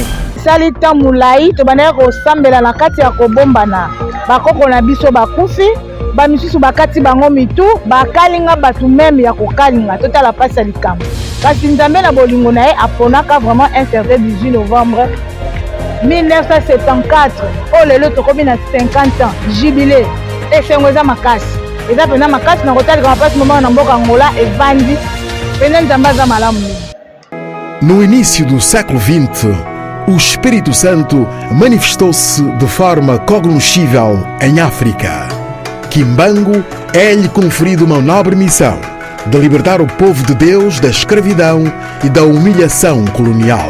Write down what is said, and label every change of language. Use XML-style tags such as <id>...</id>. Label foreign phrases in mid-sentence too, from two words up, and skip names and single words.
<ln>salita mulai to bana ko sambela na kati ya kobombana bakoko na biso bakufi ba misusu bakati bango mitu bakalinga batu meme ya kokalinga totala pasa likambo kasi nzambe na bolingo na ye aponaka</ln> <fr>vraiment un certain</fr> <ln>18 novembre 1974 oh lelo tokomi na 50</ln> <fr>ans jubilé</fr> <ln>esengo eza makasi eza pena makasi na kotalika mapasi moment na mboka Angola evandi pena nzambe aza malamu.</ln> <pt>No início do século XX, o Espírito Santo manifestou-se de forma cognoscível em África. Kimbangu é-lhe conferido uma nobre missão de libertar o povo de Deus da escravidão e da humilhação colonial.</pt>